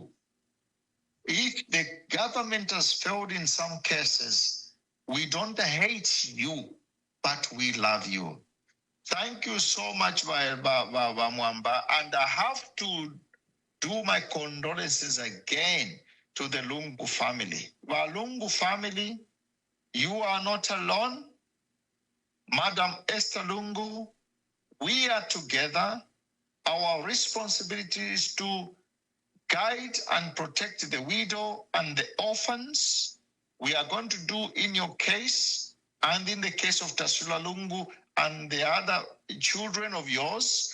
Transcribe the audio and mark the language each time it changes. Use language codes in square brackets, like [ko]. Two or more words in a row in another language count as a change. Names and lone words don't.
[en] If the government has failed in some cases, we don't hate you, but we love you. Thank you so much, Mwamba. And I have to do my condolences again to the Lungu family. Lungu family, you are not alone. Madam Esther Lungu, we are together. Our responsibility is to guide and protect the widow and the orphans. We are going to do in your case and in the case of Tasula Lungu and the other children of yours.